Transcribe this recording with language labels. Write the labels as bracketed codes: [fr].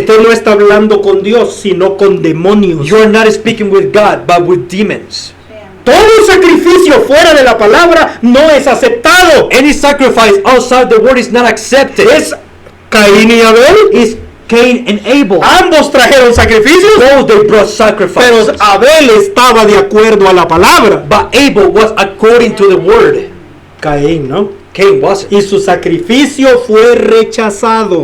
[es] usted no está hablando con Dios, sino con demonios. [en] You're not speaking with God, but with demons. [es] Todo sacrificio fuera de la palabra no es aceptado. [en] Any sacrifice outside the word is not accepted. [es] Es Caín y Abel. [en] It's Cain and Abel. [es] Ambos trajeron sacrificios, [en] Both they brought [es] pero [en] sacrifices. [es] Abel estaba de acuerdo a la palabra. [en] But Abel was according to the word. [es] Caín, ¿no? [en] Cain wasn't. [es] Y su sacrificio fue rechazado.